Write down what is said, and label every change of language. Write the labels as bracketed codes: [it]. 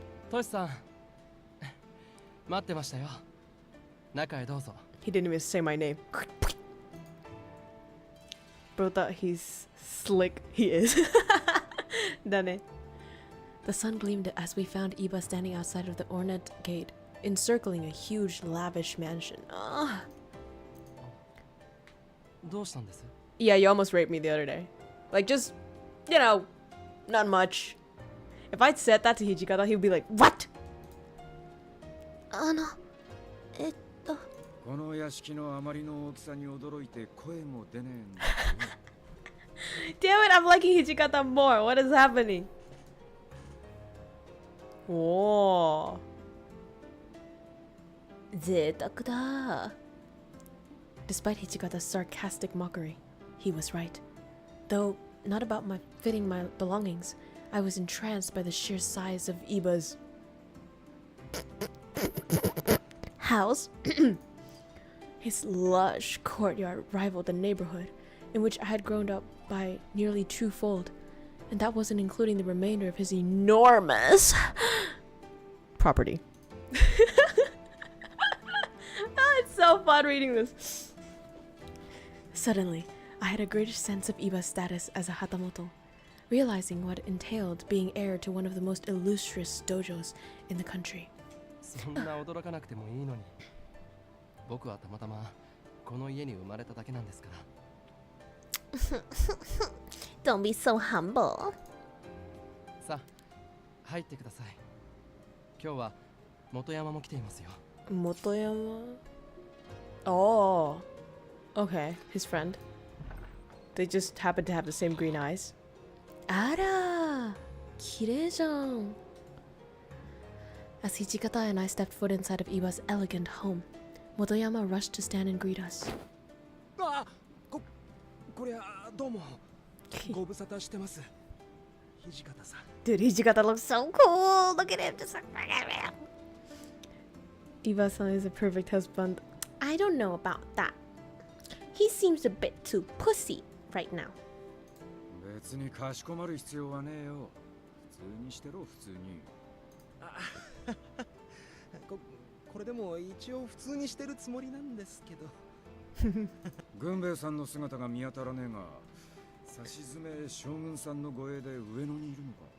[ja] トシさん、待ってましたよ。中へどうぞ。 [en] He didn't even say my name. Bro thought he's slick. He is. Done. The sun gleamed as we found Iba standing outside of the ornate gate, encircling a huge, lavish mansion. Ugh. [ja] どうしたんです? [en] Yeah, you almost raped me the other day. Like, just, you know, not much. If I'd said that to Hijikata, he'd be like, what? [ja] この屋敷のあまりの大きさに驚いて声も出ねえんだよ。 [en] Damn it, I'm liking Hijikata more. What is happening? Whoa. [ja] 贅沢だ. [en] Despite Hichikata's sarcastic mockery, he was right. Though not about my fitting my belongings, I was entranced by the sheer size of Iba's house. His lush courtyard rivaled the neighborhood in which I had grown up by nearly twofold, and that wasn't including the remainder of his enormous property. It's so fun reading this. Suddenly, I had a greater sense of Iba's status as a Hatamoto, realizing what it entailed being heir to one of the most illustrious dojos in the country. [ja] そんな驚かなくてもいいのに。僕はたまたまこの家に生まれただけなんですから。 [en] Don't be so humble. [ja] さあ、入ってください。今日は元山も来ていますよ。 [en] Motoyama? Oh. Okay, his friend. They just happen to have the same green eyes. [ja] あら、綺麗じゃん。 [en] As Hichikata and I stepped foot inside of Iba's elegant home, Motoyama rushed to stand and greet us. [ja] あ、こりゃどうもご無沙汰してます。土方さん。 [en] Dude, Hijikata looks so cool. Look at him. Just like... Iba-san is a perfect husband. I don't know about that. He seems a bit too pussy right now. [ja] 別にかしこまる必要はねえよ。普通にしてろ、普通に。これでも一応普通にしてるつもりなんですけど。軍兵衛さんの姿が見当たらねえが、さしずめ将軍さんの護衛で上野にいるのか。